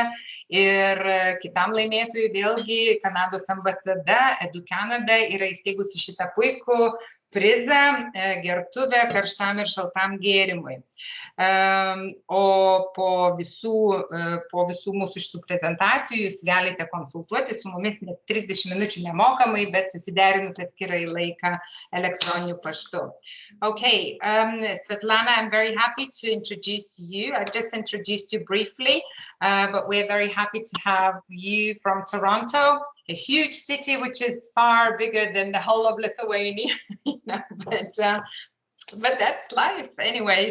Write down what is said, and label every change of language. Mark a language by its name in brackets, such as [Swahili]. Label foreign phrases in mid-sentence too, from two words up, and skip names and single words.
[Lithuanian] Ir kitam laimėtojui vėlgi Kanados ambasada EduCanada yra įsteigusi šitą puikų prizą, gertuvę karštam ir šaltam gėrimui. O po visų mūsų šitų prezentacijų jūs galite konsultuoti su mumis net 30 minučių nemokamai, bet susiderinus atskirai laiką elektroniniu paštu. [English] Okay, Svetlana, I'm very happy to introduce you. I've just introduced you briefly, but we're very happy to have you from Toronto, a huge city which is far bigger than the whole of Lithuania, but that's life anyway.